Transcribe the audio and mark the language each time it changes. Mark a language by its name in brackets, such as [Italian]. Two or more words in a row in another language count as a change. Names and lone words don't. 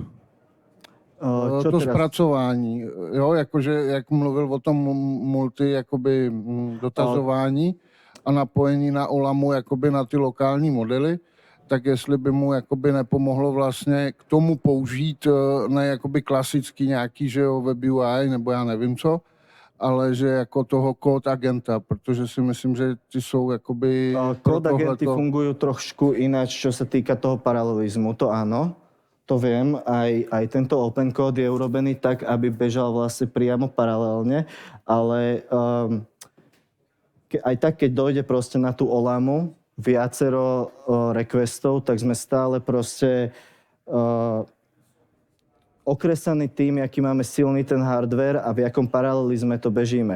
[Czech] to zpracování, jo, jakože jak mluvil o tom multi jakoby dotazování a napojení na Olamu jakoby na ty lokální modely, tak jestli by mu jakoby nepomohlo vlastně k tomu použít ne jakoby klasický nějaký, že jo, [English] web UI, [Czech] nebo já nevím co, ale že jako toho [English] code agenta, [Czech] protože si myslím, že ty jsou jakoby... [English] Code agenty [Slovak] fungujú trošku ináč, čo sa týka toho paralelizmu, to áno, to viem, aj tento open code je urobený tak, aby bežal vlastne priamo paralelne, ale aj tak, keď dojde proste na tú Olamu, viacero requestov, tak sme stále proste okresaní tým, aký máme silný ten hardware a v jakom paralelizme to bežíme.